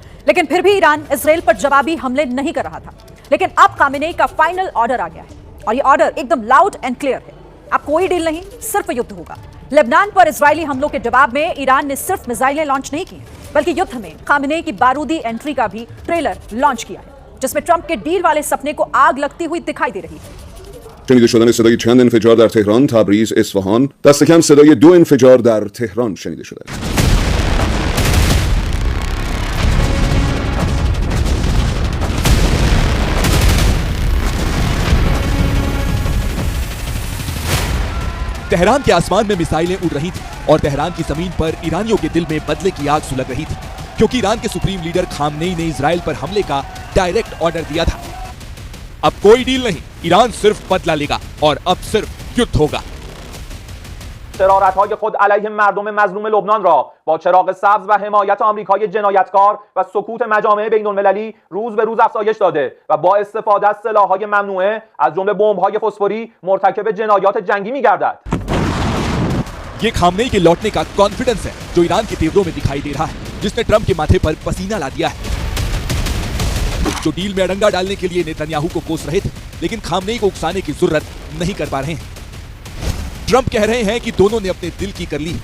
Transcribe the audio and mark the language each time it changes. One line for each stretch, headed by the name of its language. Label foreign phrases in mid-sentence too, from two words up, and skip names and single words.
Hindi: लेकिन फिर भी ईरान इजराइल पर जवाबी हमले नहीं कर रहा था। लेकिन अब खामेनेई का
English: final order
Hindi: आ गया है और ये ऑर्डर एकदम
English: loud and clear
Hindi: है। अब कोई डील नहीं, सिर्फ युद्ध होगा। लेबनान पर इजरायली हमलों के जवाब में ईरान ने सिर्फ मिसाइलें लॉन्च नहीं की, बल्कि युद्ध में खामेनेई की बारूदी एंट्री का भी ट्रेलर लॉन्च किया है, जिसमें ट्रंप के डील वाले सपने को आग लगती हुई दिखाई दे रही है।
Persian: شنیده شدن صدای چند انفجار در تهران، تبریز، اصفهان، دست کم صدای 2 انفجار در تهران شنیده شده است.
Hindi: तेहरान के आसमान में मिसाइलें उड़ रही थी और तेहरान की जमीन पर ईरानियों के दिल में बदले की आग सुलग रही थी, क्योंकि ईरान के सुप्रीम लीडर खामनेई ने इजराइल पर हमले का
English: direct order
Hindi: दिया था। अब कोई डील नहीं, ईरान सिर्फ बदला लेगा और अब सिर्फ युद्ध होगा।
Persian: شرارت‌های خود علیه مردم مظلوم لبنان را با چراغ سبز و حمایت آمریکای جنایتکار و سکوت مجامع بین‌المللی روز به روز افزایش داده و با استفاده از سلاح‌های ممنوعه از جمله بمب‌های فسفوری مرتکب جنایات جنگی می‌گردد.
Hindi: ये खामनेई के लौटने का कॉन्फिडेंस है जो ईरान के तेवरों में दिखाई दे रहा है, जिसने ट्रंप के माथे पर पसीना ला दिया है। जो डील में अड़ंगा डालने के लिए नेतन्याहू को कोस रहे थे, लेकिन खामनेई को उकसाने की जरूरत नहीं कर पा रहे हैं। ट्रंप कह रहे हैं कि दोनों ने अपने दिल की कर ली।